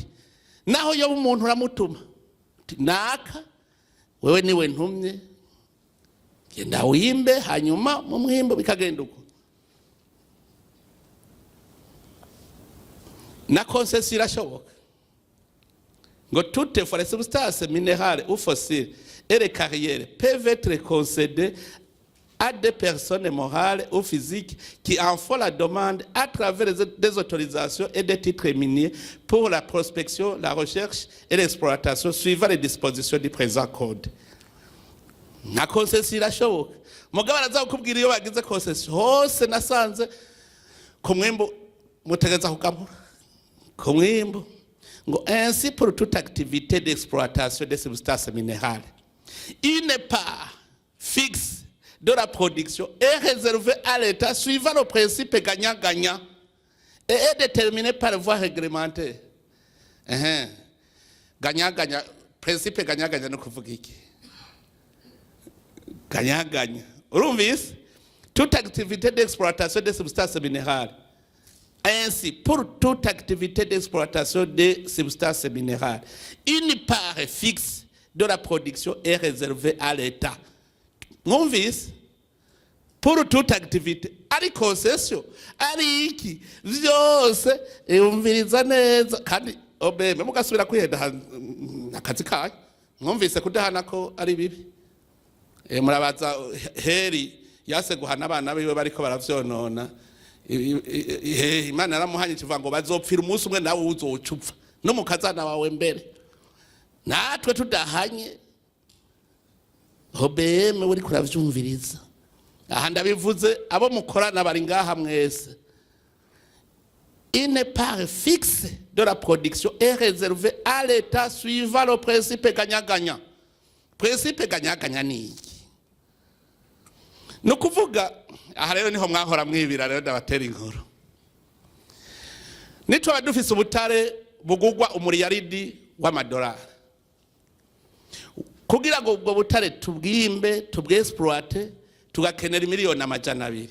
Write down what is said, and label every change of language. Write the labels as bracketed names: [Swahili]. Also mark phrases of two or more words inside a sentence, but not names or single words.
[Rundi] Naho yo umuntu uramutuma naka wewe niwe ntumye genda wimbe, hanyuma mu mwimbo bikagenda uko. Na concession irashoboka ngo [French] toutes les substances minérales ou fossiles et les carrières peuvent être concédées à des personnes morales ou physiques qui en font la demande à travers des autorisations et des titres miniers pour la prospection, la recherche et l'exploitation suivant les dispositions du présent code. [Rundi] Na concession irashoboka. Mugabo araza kukubwira iyo bagize concession hose nasanze ku mwimbo mutegeza kukamura ku mwimbo ngo [French] ainsi pour toute activité d'exploitation des substances minérales une part fixe de la production est réservée à l'État suivant le principe gagnant-gagnant et est déterminé par voie réglementaire. Gagnant-gagnant, principe gagnant-gagnant [Rundi] no kuvuga iki? Gagnant-gagnant. Urumvise? [French] Toute activité d'exploitation des substances minérales. Ainsi, pour toute activité d'exploitation des substances minérales, une part fixe de la production est réservée à l'État. [Rundi] Mwumvise? [French] Pour toute activité, [Rundi] ari concession, ari iki, vyose umviriza neza kandi OBM mugasubira kwihenda akazi kayo. Mwumvise kudahana ko ari bibi. Murabaza heri yase guhana abana biwe bariko baravyonona. Imana yaramuhanye kivuga ngo bazopfira umunsi umwe nawe uzocupfa no mukazana wawe mbere. Natwe tudahanye OBM uri kuravyumviriza. Aha ndabivuze abo mukorana bari ngaha mwese. [French] Une part fixe de la production est réservée à l'État suivant le principe gagnant-gagnant. Principe gagnant-gagnant [Rundi] ni iki? nukuvuga aha rero niho mwahora mwibira rero ndabatera inkuru. Nitwa dufise ubutare bugugwa umuriyaridi w'amadolari. Kugira ngo ubwo butare tubwimbe tubwexploite tugakenera miliyoni 200.